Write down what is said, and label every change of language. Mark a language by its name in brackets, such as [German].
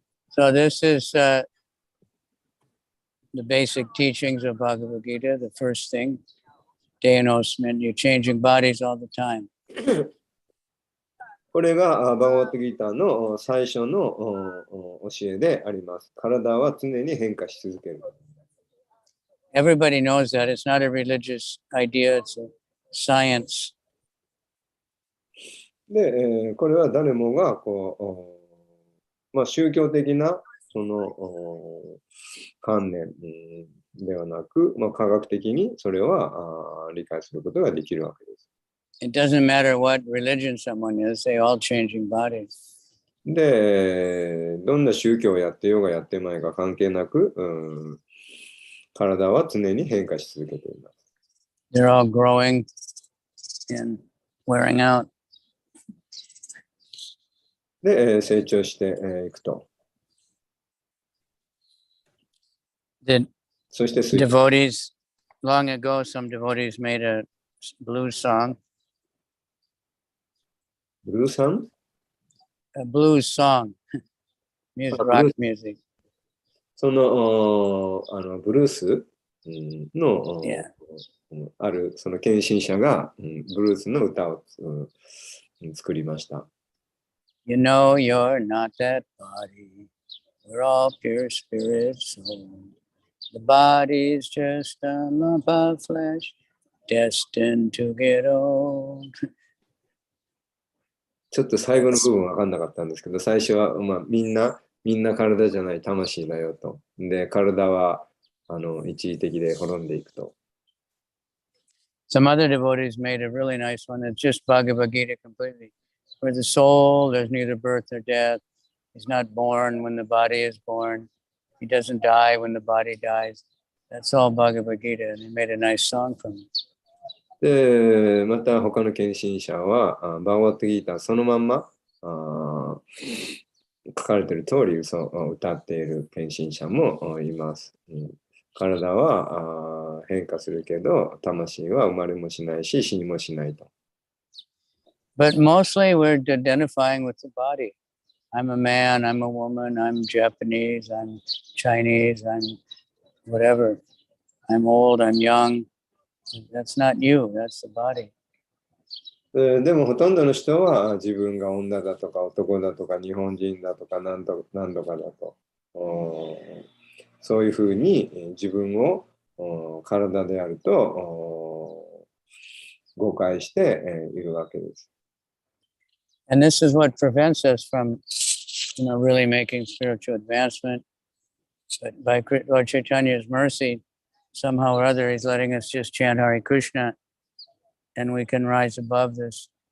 [English] So this is the basic teachings of Bhagavad Gita. The first thing, Deyanosmin, you're changing bodies all the time. [Japanese] これがバガバットギーターの最初の教えであります。体は常に変化し続ける。 [English] Everybody knows that. It's not a religious idea, it's a science. [Japanese] で、これは誰もがこう、宗教的なその観念ではなく、科学的にそれは理解することができるわけです。 [English] It doesn't matter what religion someone is, they all changing bodies. [Japanese] で、どんな宗教をやってようがやってまいが関係なく、体は常に変化し続けています。 [English] They're all growing and wearing out. [Japanese] で、成長していくと。そして [English] devotees, long ago, some devotees made a blues song. Blues song? A blues song. Music, rock music. [Japanese] そのブルースの、あるその献身者がブルースの歌を作りました。 [English] You know you're not that body. We're all pure spirit soul. The body's just a lump of flesh, destined to get old. [Japanese] ちょっと最後の部分分かんなかったんですけど、最初は、みんな体じゃない魂だよと。で、体は一時的で滅んでいくと。 [English] Some other devotees made a really nice one. It's just Bhagavad Gita completely. For the soul, there's neither birth or death. He's not born when the body is born. He doesn't die when the body dies. That's all Bhagavad Gita. And they made a nice song from it. [Japanese] で、また他の献身者は、バーガワットギーターそのまんま書かれている通り歌っている献身者もいます。体は変化するけど、魂は生まれもしないし、死にもしないと。 [English] But mostly we're identifying with the body. I'm a man, I'm a woman, I'm Japanese, I'm Chinese, I'm whatever. I'm old, I'm young. That's not you, that's the body. [Japanese] でもほとんどの人は自分が女だとか男だとか日本人だとか何度かだとそういうふうに自分を体であると誤解しているわけです。 [English] And this is what prevents us from, really making spiritual advancement. But by Lord Chaitanya's mercy, somehow or other, he's letting us just chant Hare Krishna, and we can rise above this.